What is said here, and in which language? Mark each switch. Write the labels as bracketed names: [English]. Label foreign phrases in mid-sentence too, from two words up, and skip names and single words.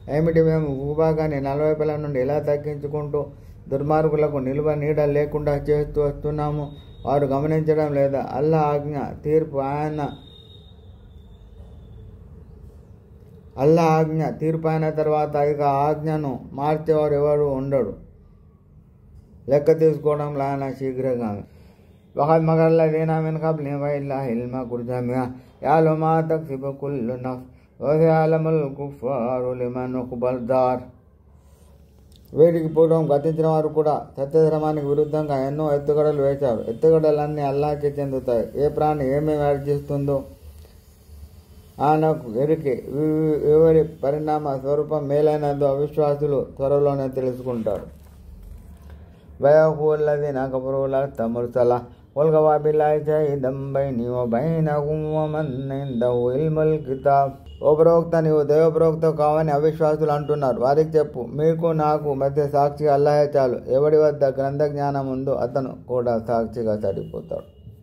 [Telugu] ఏమిటి, మేము భూభాగాన్ని నలువైపుల నుండి ఎలా తగ్గించుకుంటూ దుర్మార్గులకు నిలువ నీడ లేకుండా చేస్తూ వస్తున్నాము? వారు గమనించడం లేదా? అల్లా ఆజ్ఞ తీర్పు అయిన తర్వాత ఇక ఆజ్ఞను మార్చేవారు ఎవరు ఉండడు. లెక్క తీసుకోవడం లానా శీఘ్రంగా. [Arabic] وقد مكر الذين من قبلهم ولله المكر جميعا يعلم ما تكسب كل نفس وسيعلم الكفار لمن عقبى الدار. [Telugu] వీటికి పూర్వం గతించిన వారు కూడా సత్యధర్మానికి విరుద్ధంగా ఎన్నో ఎత్తుగడలు వేశారు. ఎత్తుగడలన్నీ అల్లాహ్కే చెందుతాయి. ఏ ప్రాణి ఏమేమి అర్జిస్తుందో ఆయనకు ఎరికే. ఎవరి పరిణామ స్వరూపం మేలైనదో అవిశ్వాసులు త్వరలోనే తెలుసుకుంటారు. [Arabic] ويقول الذين كفروا لست مرسلا قل كفى بالله شهيدا بيني وبينكم ومن عنده علم الكتاب. [Telugu] ఓ ప్రవక్త, నీవు దైవప్రవక్త కావని అవిశ్వాసులు అంటున్నారు. వారికి చెప్పు, మీకు నాకు మధ్య సాక్షిగా అల్లాహే చాలు. ఎవడి వద్ద గ్రంథ జ్ఞానం ఉందో అతను కూడా సాక్షిగా సరిపోతాడు.